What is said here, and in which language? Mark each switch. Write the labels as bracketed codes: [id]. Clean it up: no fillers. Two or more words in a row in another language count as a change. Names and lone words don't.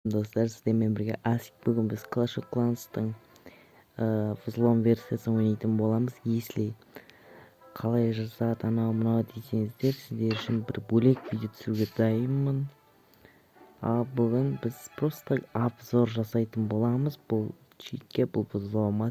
[kk] Dostlar sizlerle birge Asik bugün biz Clash of Clans'tың взлом версиясын ойнайтын боламыз. Если қалай жасады анау мынау десеңіздер, сіздер үшін бір бөлек видео түсіруге дайынмын. Ал бүгін біз [ru] просто обзор [kk] жасайтын боламыз бұл читке, бұл взломға.